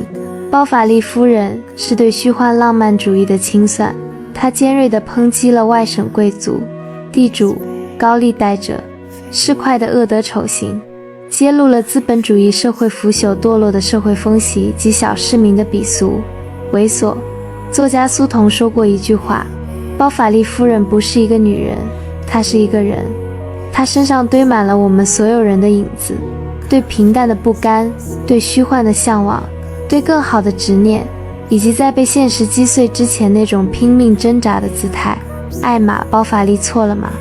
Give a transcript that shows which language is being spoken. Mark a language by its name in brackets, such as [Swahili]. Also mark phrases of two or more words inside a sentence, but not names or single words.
[Chinese] 包法利夫人是對虛幻浪漫主義的清算，她尖銳地抨擊了外省貴族、地主、高利貸者、市儈的惡德醜行，揭露了資本主義社會腐朽墮落的社會風氣及小市民的鄙俗、猥瑣。作家蘇童說過一句話：包法利夫人不是一個女人，她是一個人。她身上堆滿了我們所有人的影子，對平淡的不甘，對虛幻的向往，對更好的執念，以及在被現實擊碎之前那種拼命掙扎的姿態。艾瑪·包法利錯了嗎？